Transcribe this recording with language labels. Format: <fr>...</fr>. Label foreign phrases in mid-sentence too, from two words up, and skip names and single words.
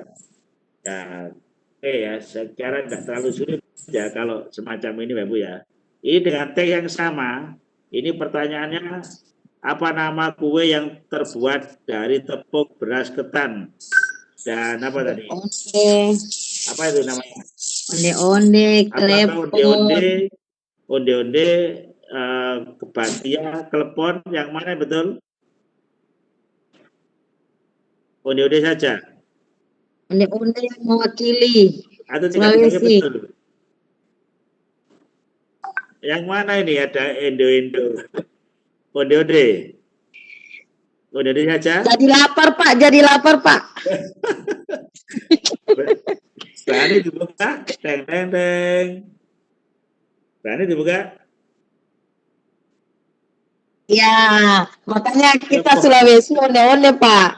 <id>Nah, oke ya, secara nggak terlalu sulit ya kalau semacam ini Bapak Ibu ya. Ini dengan teks yang sama, ini pertanyaannya apa nama kue yang terbuat dari tepung beras ketan dan apa tadi? Apa itu namanya? Onde-onde, klepon. Onde-onde, kebatia, klepon, yang mana betul? Onde-onde saja. Onde-onde yang mewakili Atau tidak Sulawesi. betul? Yang mana ini ada Indo-Indo? Onde-onde. Onde-onde saja. Jadi lapar Pak. Berani dibuka? Teng. Berani dibuka? Ya, makanya kita Sulawesi onde-onde Pak.</id>